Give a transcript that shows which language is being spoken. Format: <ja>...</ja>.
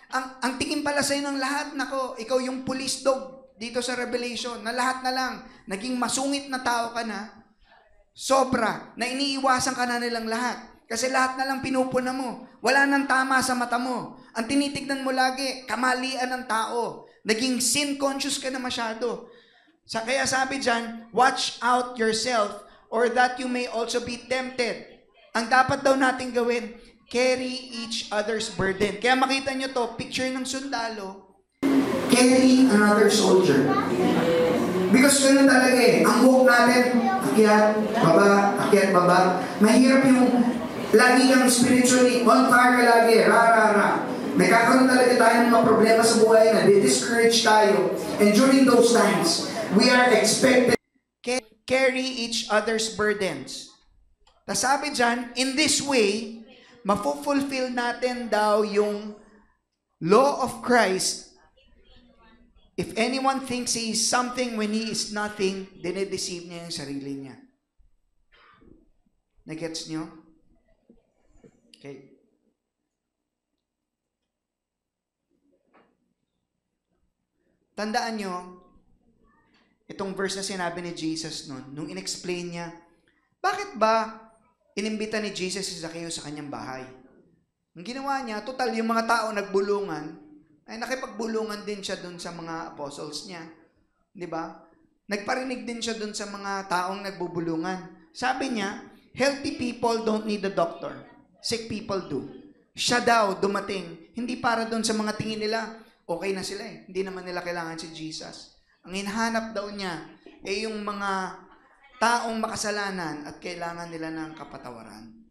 <tl>Ang tingin pala sa'yo ng lahat, nako, ikaw yung police dog dito sa Revelation, na lahat na lang, naging masungit na tao ka na, sobra, na iniiwasan ka na nilang lahat. Kasi lahat na lang pinupuna mo. Wala nang tama sa mata mo. Ang tinitignan mo lagi, kamalian ng tao. Naging sin-conscious ka na masyado. Kaya sabi dyan,</tl> <en>watch out yourself or that you may also be tempted.</en> <tl>Ang dapat daw natin gawin,</tl> <en>carry each other's burden.</en> <tl>Kaya makita nyo to, picture ng sundalo,</tl> <en>carry another soldier.</en> <tl>Because ganun talaga eh. Ang buhok natin, akyat, baba. Mahirap yung lagi kang</tl> <en>spiritually on fire</en> <tl>ka lagi. Ra. Nagkakaroon talaga tayo ng mga problema sa buhay na discourage tayo.</tl> <en>And during those times, we are expected to carry each other's burdens.</en> <tl>Tas sabi dyan,</tl> <en>in this way,</en> <tl>mafulfill natin daw yung law of Christ.</tl> <en>If anyone thinks he is something when he is nothing,</en> <tl>dinedeceive niya yung sarili niya. Nagets niyo? Okay. Tandaan niyo, itong verse na sinabi ni Jesus nung in-explain niya, bakit ba inimbita ni Jesus si Zacchaeus sa kanyang bahay? Ang ginawa niya, total, yung mga tao nagbulungan, ay nakipagbulungan din siya dun sa mga apostles niya. Di ba? Nagparinig din siya dun sa mga taong nagbubulungan.</tl> <en>Sabi niya, healthy people don't need a doctor. Sick people do.</en> <tl>Siya daw dumating, hindi para dun sa mga tingin nila, okay na sila eh. Hindi naman nila kailangan si Jesus. Ang hinahanap daw niya, yung mga taong makasalanan at kailangan nila ng kapatawaran.</tl>